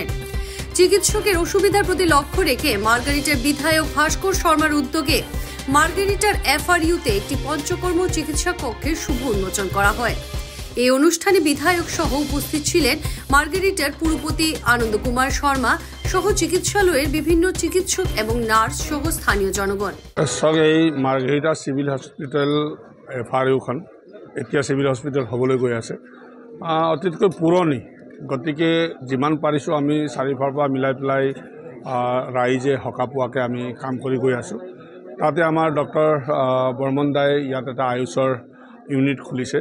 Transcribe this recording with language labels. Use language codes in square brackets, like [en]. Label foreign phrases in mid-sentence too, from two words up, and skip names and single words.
[bn] চিকিৎসকের অসুবিধার প্রতি লক্ষ্য রেখে মার্গেরিটার বিধায়ক ভাস্কর শর্মার উদ্যোগে মার্গেরিটার এফআইইউতে একটি পঞ্চকর্ম চিকিৎসা কক্ষের শুভ উন্মোচন করা হয়। এই অনুষ্ঠানে বিধায়ক সহ উপস্থিত ছিলেন মার্গেরিটার পুরপতি আনন্দ কুমার শর্মা সহ চিকিৎসালয়ের বিভিন্ন চিকিৎসক এবং নার্স সহ স্থানীয় জনগণ। [as] এই মাৰ্গেৰিটা [en] civil hospital [as] এফআইইউখন এতিয়া [en] civil hospital [as] হ'বলৈ গৈ আছে। অতিকৈ পুৰণি, গতিকে যিমান পাৰিছোঁ আমি চাৰিওফালৰ পৰা মিলাই পেলাই ৰাইজে সকাহ পোৱাকৈ আমি কাম কৰি গৈ আছোঁ। তাতে আমাৰ ডক্টৰ বৰ্মন দাই ইয়াত এটা আয়ুষৰ ইউনিট খুলিছে।